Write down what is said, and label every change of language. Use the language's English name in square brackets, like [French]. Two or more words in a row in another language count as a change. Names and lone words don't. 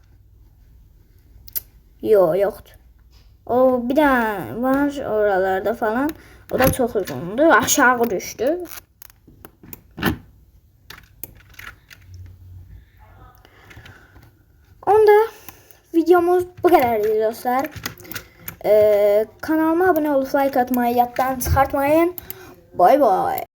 [Azerbaijani] Yoxdur. O bir dənə var oralarda falan. O da çox uzundur. Aşağı düşdü. [Turkish] Onda videomuz bu kadardı dostlar. Kanalıma abone olup like atmayı yaddan çıxartmayın. [English] Bye bye.